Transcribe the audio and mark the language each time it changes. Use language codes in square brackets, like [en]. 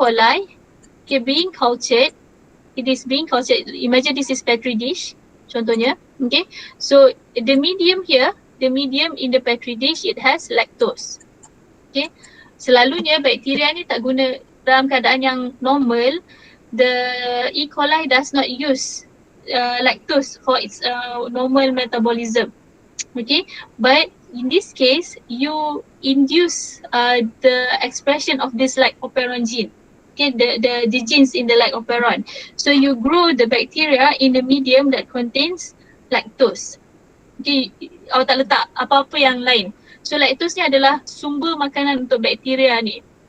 [en] coli, okay, being cultured. It is being cultured. Imagine this is petri dish, contohnya, okay. So the medium here, the medium in the petri dish, it has lactose, okay. [ms] Selalunya bakteria ni tak guna dalam keadaan yang normal. [en] The E. coli does not use lactose for its normal metabolism, okay. But in this case, you induce the expression of this like operon gene, okay, the genes in the like operon. So you grow the bacteria in a medium that contains lactose. [ms] Okay, awak tak letak apa-apa yang lain. So lactose ni adalah sumber makanan untuk bakteria ni.